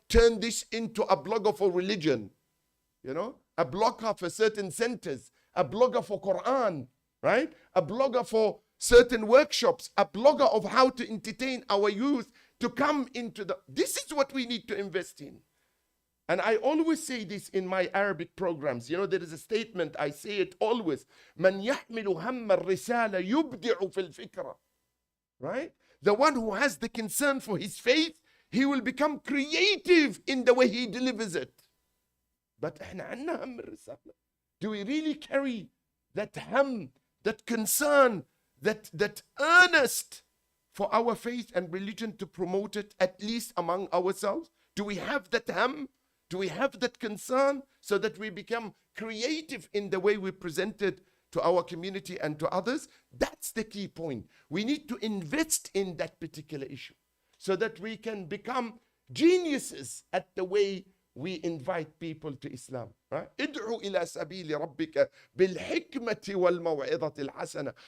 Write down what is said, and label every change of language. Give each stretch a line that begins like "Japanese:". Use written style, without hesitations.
English: Turn this into a blogger for religion. A blogger for certain centers, a blogger for Quran, right? A blogger for certain workshops, a blogger of how to entertain our youth to come into this is what we need to invest in. And I always say this in my Arabic programs. There is a statement, I say it always.
Arabic: من يحمل هم الرسالة يبدع في الفكرة.
English: Right? The one who has the concern for his faith, he will become creative in the way he delivers it.
Arabic: But احنا عندنا هم الرسالة.
English: Do we really carry that ham, that concern, that earnest for our faith and religion to promote it, at least among ourselves? Do we have that ham? Do we have that concern so that we become creative in the way we present it to our community and to others? That's the key point. We need to invest in that particular issue so that we can become geniuses at the way we invite people to Islam.
Arabic: ادعو إلى سبيل ربك بالحكمة والموعظة الحسنة.